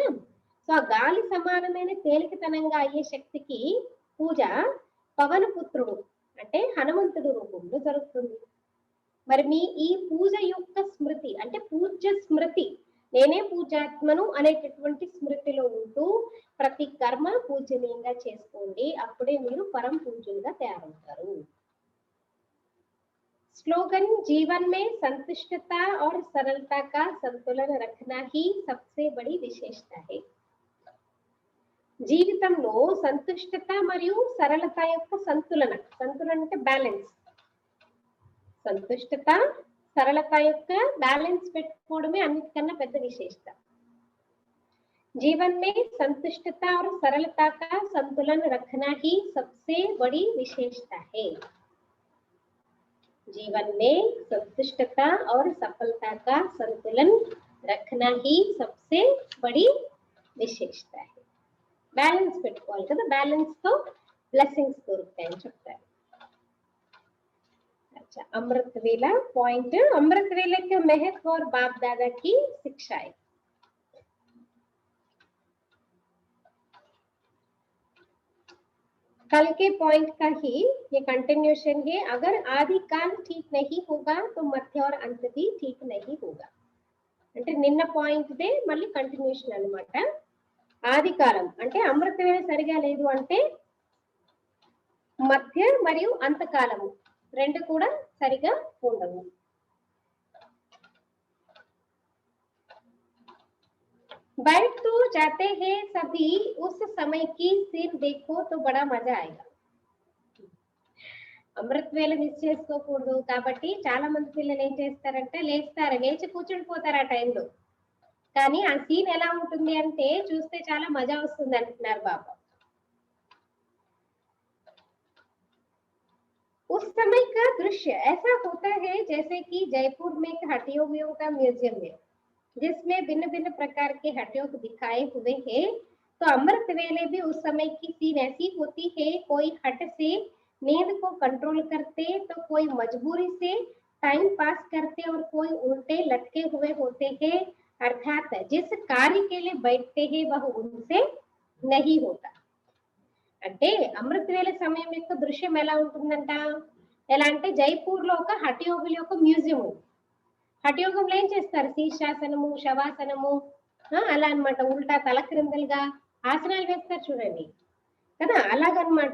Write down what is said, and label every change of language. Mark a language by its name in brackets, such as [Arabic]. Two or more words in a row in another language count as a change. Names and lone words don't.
[Telugu] సో ఆ గాలి సమానమైన తేలికతనంగా అయ్యే శక్తికి పూజ పవన పుత్రుడు అంటే హనుమంతుడు రూపంలో జరుగుతుంది. మరి మీ ఈ పూజ యొక్క స్మృతి అంటే పూజ్య స్మృతి, నేనే పూజాత్మను అనేటటువంటి స్మృతిలో ఉంటూ ప్రతి కర్మ పూజనీయంగా చేసుకోండి. అప్పుడే మీరు పరం పూజలుగా తయారవుతారు. [Hindi] स्लोगन, जीवन में संतुष्टता और सरलता का संतुलन रखना ही सबसे बड़ी विशेषता है. [Telugu] జీవితంలో సంతుష్టత మరియు సరళత యొక్క సంతులన, సంతులన అంటే బ్యాలెన్స్, సంతుష్టత సరళత యొక్క బ్యాలెన్స్ పెట్టుకోవడమే అన్నిటికన్నా పెద్ద విశేషత. [Hindi] जीवन में संतुष्टता और सरलता का संतुलन रखना ही सबसे बड़ी विशेषता है. जीवन में संतुष्टता और सफलता का संतुलन रखना ही सबसे बड़ी विशेषता है. [Telugu] బ్యాలెన్స్ పెట్టుకోవాలి కదా, బ్యాలెన్స్ తో బ్లెస్సింగ్స్ దొరుకుతాయని చెప్తారు. [Hindi] अच्छा, अमृत वेला पॉइंट, अमृत वेले के महत्व और बाप दादा की शिक्षाएं. कल के पॉइंट का ही ये कंटिन्यूशन है. अगर आदि काल ठीक नहीं होगा तो मध्य और अंत भी ठीक नहीं होगा. [Telugu] అంటే నిన్న పాయింట్ దే మళ్ళీ కంటిన్యూషన్ అన్నమాట. ఆది కాలం అంటే అమృత వేళ సరిగా లేదు అంటే మధ్య మరియు అంతకాలము రెండు కూడా సరిగా ఉండవు. [Hindi] बैठ तो जाते हैं सभी, उस समय की सीन देखो तो बड़ा मजा आएगा. [Telugu] అమృత వేళ మిస్ చేసుకోకూడదు కాబట్టి చాలా మంది పిల్లలు ఏం చేస్తారంటే లేస్తారు, లేచి కూర్చుని పోతారు ఆ టైంలో. కానీ ఆ సీన్ ఎలా ఉంటుంది అంటే చూస్తే చాలా మజా వస్తుంది అంటున్నారు బాబా. [Hindi] उस समय का दृश्य ऐसा होता है जैसे कि जयपुर में एक हटियों का म्यूजियम है जिसमें भिन्न भिन्न प्रकार के हटियों को दिखाए हुए हैं. तो अमृत वेले भी उस समय की सीन ऐसी होती है. कोई हट से नींद को कंट्रोल करते तो कोई मजबूरी से [English] time pass [Hindi] करते और कोई उल्टे लटके हुए होते हैं. अर्थात जिस कार्य के लिए बैठते हैं वह उनसे नहीं होता. [Telugu] అంటే అమృతవేళ సమయం యొక్క దృశ్యం ఎలా ఉంటుందంట, ఎలా అంటే జైపూర్లో ఒక హఠయోగుల యొక్క మ్యూజియం ఉంది. హఠయోగంలో ఏం చేస్తారు, శీర్షాసనము, శవాసనము, అలా అన్నమాట. ఉల్టా తల క్రిందలుగా ఆసనాలు వేస్తారు చూడండి కదా, అలాగనమాట.